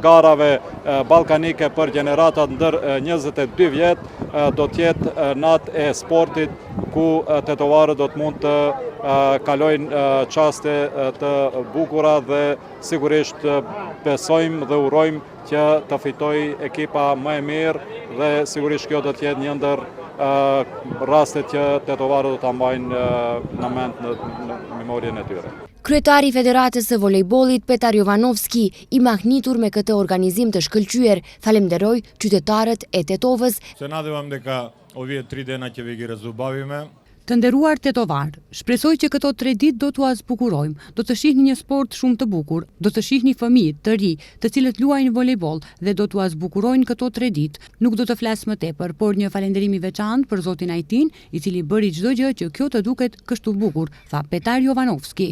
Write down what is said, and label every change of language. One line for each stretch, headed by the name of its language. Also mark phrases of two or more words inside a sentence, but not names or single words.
Albanian: garave ballkanike për gjeneratat ndër 22 vjet do të jetë natë e sportit ku tetovarët do të mund të kalojnë çaste të bukura dhe sigurisht besojmë dhe urojmë që të fitojë ekipa më e mirë dhe sigurisht kjo do të jetë një ndër rastet që tetovarët do ta mbajnë në mend në memorien e tyre. Kryetari i Federatës së volejbollit Petar Jovanovski, i mahnitur me këtë organizim të shkëlqyer, falenderoi qytetarët e Tetovës.
Macedonian: Се надевам дека овие 3 дена ќе ви ги разубавиме.
Albanian: Të nderuar tetovar, shpresoj që këto 3 ditë do t'u zbukurojmë, do të shihni një sport shumë të bukur, do të shihni fëmijë të ri, të cilët luajnë volejboll dhe do t'u zbukurojnë këto 3 ditë. Nuk do të flas më tepër, por një falënderim i veçantë për zotin Ajtin, i cili bëri çdo gjë që kjo të duket kështu bukur, tha Petar Jovanovski.